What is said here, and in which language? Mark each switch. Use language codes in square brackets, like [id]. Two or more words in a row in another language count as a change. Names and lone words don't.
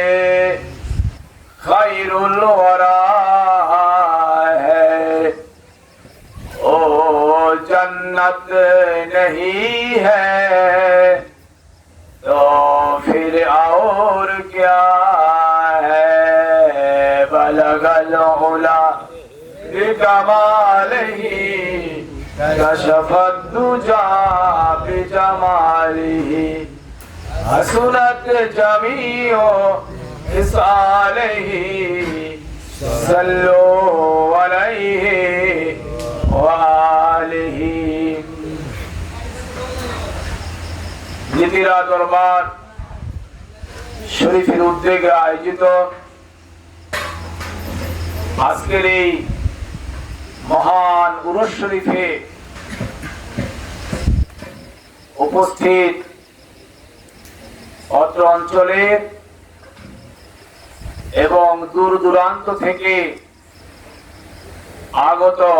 [ur] خیر الورا ہے او جنت نہیں ہے تو پھر اور کیا ہے [ar] بلغ العلا بکمالہ کشف الدجى بجمالہ حسنت جمیع خصالہ صلوا علیہ وآلہ [bn] নীতিরা দরবার শরীফের উদ্যোগে আয়োজিত আজকের এই মহান উরুস শরীফে উপস্থিত অত্র অঞ্চলের এবং দূর দূরান্ত থেকে আগত